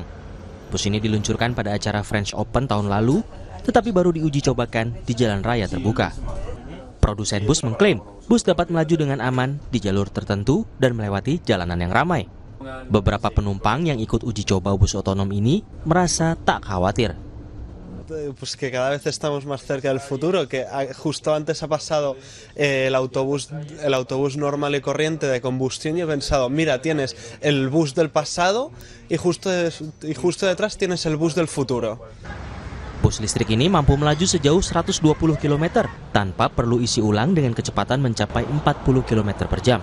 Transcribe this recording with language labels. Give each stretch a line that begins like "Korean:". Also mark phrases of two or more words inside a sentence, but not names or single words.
Indonesian: Bus ini diluncurkan pada acara French Open tahun lalu, tetapi baru diuji cobakan di jalan raya terbuka. Produsen bus mengklaim bus dapat melaju dengan aman di jalur tertentu dan melewati jalanan yang ramai. Beberapa penumpang yang ikut uji coba bus otonom ini merasa tak khawatir.
Spanish: Pues que cada vez estamos más cerca del futuro, que justo antes ha pasado el autobús normal y corriente de combustión y he pensado, mira, tienes el bus del pasado y justo detrás tienes el bus del futuro.
Indonesian: Bus listrik ini mampu melaju sejauh 120 km tanpa perlu isi ulang dengan kecepatan mencapai 40 km per jam.